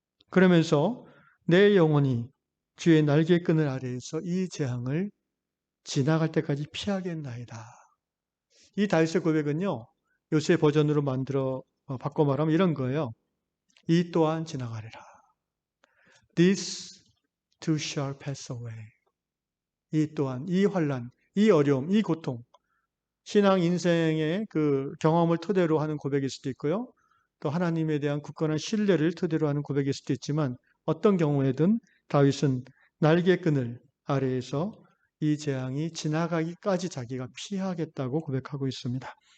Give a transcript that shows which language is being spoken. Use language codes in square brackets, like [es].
[ko] 그러면서 내 영혼이 주의 날개끈을 아래에서 이 재앙을 지나갈 때까지 피하겠나이다. 이 다윗의 고백은요, 요새 버전으로 바꿔 말하면 이런 거예요. 이 또한 지나가리라. [en] This too shall pass away. [ko] 이 또한, 이 환난, 이 어려움, 이 고통, 신앙 인생의 그 경험을 토대로 하는 고백일 수도 있고요. 또 하나님에 대한 굳건한 신뢰를 토대로 하는 고백일 수도 있지만 어떤 경우에든 다윗은 날개끈을 아래에서 이 재앙이 지나가기까지 자기가 피하겠다고 고백하고 있습니다.